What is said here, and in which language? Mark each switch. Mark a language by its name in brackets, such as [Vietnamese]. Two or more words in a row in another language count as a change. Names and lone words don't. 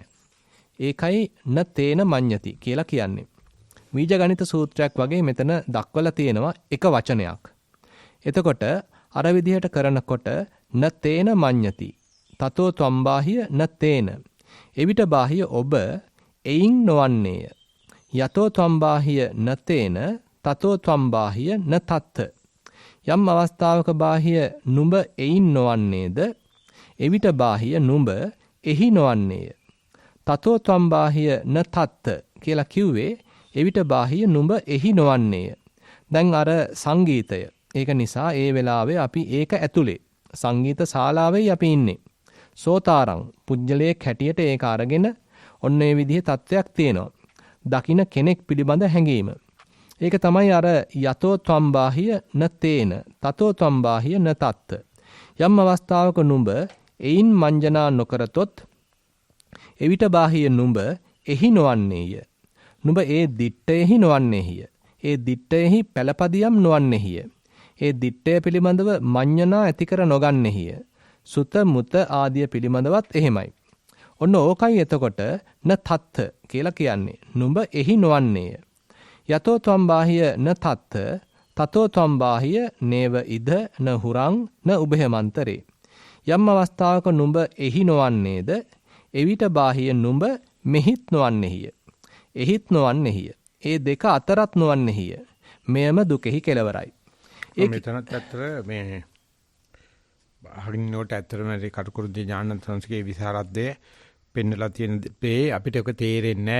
[Sinhala] ඒකයි [Pali] නතේන මඤ්ඤති [Sinhala] කියලා කියන්නේ. බීජගණිත සූත්‍රයක් වගේ මෙතන දක්වලා තියෙනවා එක වචනයක්. එතකොට අර විදිහට කරනකොට [Pali] නතේන මඤ්ඤති. තතෝ ත්වම්බාහිය නතේන. [Sinhala] එවිට බාහිය ඔබ එයින් නොවන්නේය. [Pali] යතෝ ත්වම්බාහිය නතේන තතෝ ත්වම්බාහිය නතත්ත. [Sinhala] යම් අවස්ථාවක බාහිය නුඹ එයින් නොවන්නේද එවිට බාහිය නුඹ එහි නොවන්නේය. [Pali] තතෝ ත්වම්බාහිය නතත්ත [Sinhala] කියලා කිව්වේ එවිට බාහිය නුඹ එහි නොවන්නේය. දැන් අර සංගීතය. ඒක නිසා ඒ වෙලාවේ අපි ඒක ඇතුලේ සංගීත ශාලාවේ අපි ඉන්නේ. සෝතාරං පුජ්‍යලයක් හැටියට ඒක අරගෙන ඔන්න ඒ විදිහේ තත්වයක් තියෙනවා. දකින්න කෙනෙක් පිළිබඳ හැඟීම. ඒක තමයි අර [Pali] යතෝ ත්වම්බාහිය නතේන තතෝ ත්වම්බාහිය නතත්ත. [Sinhala] යම් අවස්ථාවක නුඹ එයින් මඤ්ඤණා නොකරතොත් එවිට බාහිය නුඹ එහි නොවන්නේය. නුඹ ඒ දිට්ඨයෙහි නොවන්නේහිය. ඒ දිට්ඨයෙහි පළපදියම් නොවන්නේහිය. ඒ දිට්ඨය පිළිබඳව මඤ්ඤණා ඇති කර නොගන්නේහිය. සුත මුත ආදිය පිළිබඳවත් එහෙමයි. ඔන්න ඕකයි එතකොට නතත්ත කියලා කියන්නේ. නුඹ එහි නොවන්නේය. [Pali] යතෝ ත්වම්බාහිය නතත්ත තතෝ ත්වම්බාහිය නේව ඉද න හුරං න උභයමන්තරේ. [Sinhala] යම් අවස්ථාවක නුඹ එහි නොවන්නේද එවිට බාහිය නුඹ මෙහිත් නොවන්නේහිය. එහිත් නොවන්නේහිය. ඒ දෙක අතරත් නොවන්නේහිය. මෙයම දුකෙහි කෙලවරයි. මෙතනත් ඇත්තට මේ හරිනෝට ඇත්තටම කටුකුරුදී ඥාන සංස්කෘතියේ විසරද්දේ පෙන්නලා තියෙන මේ අපිට ඔක තේරෙන්නේ නැහැ.